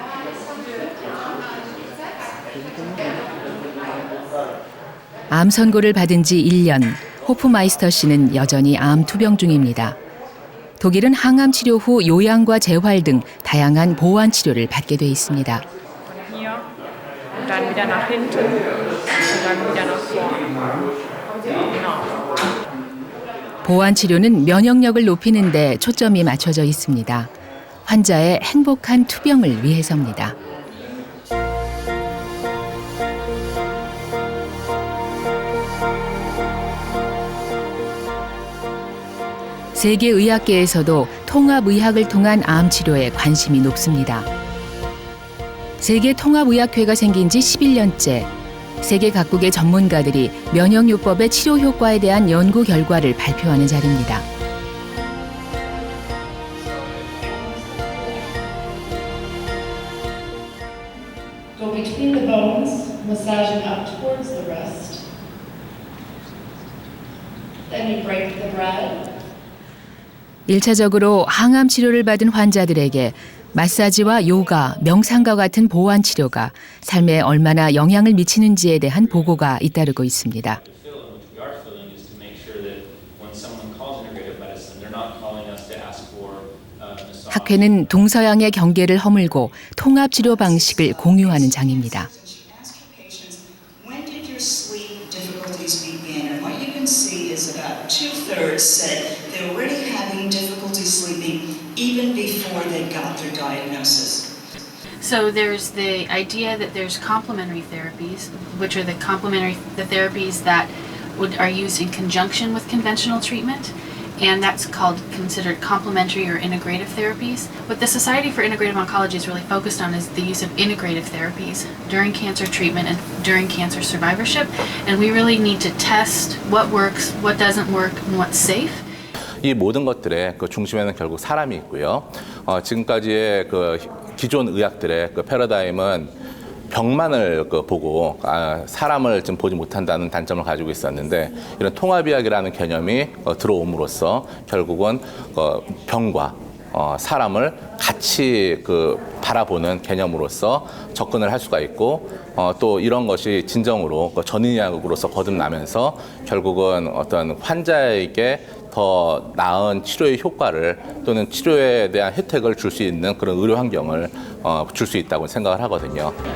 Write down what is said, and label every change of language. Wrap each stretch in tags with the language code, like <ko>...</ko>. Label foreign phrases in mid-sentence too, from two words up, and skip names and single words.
<ko>암 선고를 받은 지 1년, 호프마이스터 씨는 여전히 암 투병 중입니다. 독일은 항암 치료 후 요양과 재활 등 다양한 보완 치료를 받게 돼 있습니다.</ko> <de>Dann wieder nach hinten und dann wieder nach vorne. Genau.</de> <ko>보완 치료는 면역력을 높이는 데 초점이 맞춰져 있습니다. 환자의 행복한 투병을 위해서입니다. 세계의학계에서도 통합의학을 통한 암 치료에 관심이 높습니다. 세계통합의학회가 생긴 지 11년째, 세계 각국의 전문가들이 면역요법의 치료 효과에 대한 연구 결과를 발표하는 자리입니다.</ko> <en>Go between the bones, massaging up towards the wrist. Then you break the bread.</en> <ko>1차적으로 항암 치료를 받은 환자들에게 마사지와 요가, 명상과 같은 보완 치료가 삶에 얼마나 영향을 미치는지에 대한 보고가 잇따르고 있습니다. 학회는 동서양의 경계를 허물고 통합 치료 방식을 공유하는 장입니다.</ko> <en>When did your sleep difficulties begin? And what you can see is about 2/3 said they were already having difficulty sleeping even before they got their diagnosis. So there's the idea that there's complementary therapies, which are the therapies that are used in conjunction with conventional treatment, and that's considered complementary or integrative therapies. What the Society for Integrative Oncology is really focused on is the use of integrative therapies during cancer treatment and during cancer survivorship, and we really need to test what works, what doesn't work, and what's safe.</en> <ko>이 모든 것들의 그 중심에는 결국 사람이 있고요. 지금까지의 그 기존 의학들의 그 패러다임은 병만을 보고 사람을 좀 보지 못한다는 단점을 가지고 있었는데, 이런 통합의학이라는 개념이 들어옴으로써 결국은 병과 사람을 같이 바라보는 개념으로서 접근을 할 수가 있고, 또 이런 것이 진정으로 전의학으로서 거듭나면서 결국은 어떤 환자에게 더 나은 치료의 효과를 또는 치료에 대한 혜택을 줄 수 있는 그런 의료 환경을 줄 수 있다고 생각을 하거든요.</ko>